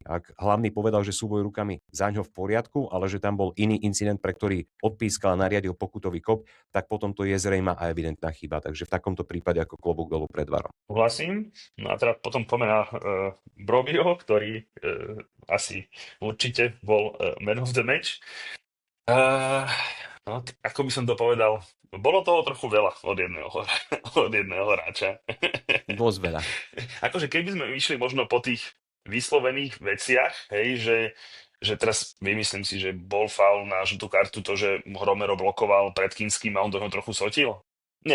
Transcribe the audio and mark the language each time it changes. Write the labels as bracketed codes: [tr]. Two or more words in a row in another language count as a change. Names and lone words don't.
[sk] Ak hlavný povedal, že súboj rukami zaňho v poriadku, ale že tam bol iný incident, pre ktorý odpískal a nariadil pokutový kop, tak potom to je zrejmá a evidentná chyba. Takže v takomto prípade ako klobúk dolu pred VARom. Súhlasím. No a teda potom poďme na Brobio, ktorý asi určite bol [en] man of the match. [sk] No, ako by som to povedal, bolo toho trochu veľa od jedného hráča. Dosť veľa. Akože keby sme išli možno po tých vyslovených veciach, hej, že teraz vymyslím si, že bol faul na žltú kartu to, že Romero blokoval pred Kinským a on do toho trochu sotil.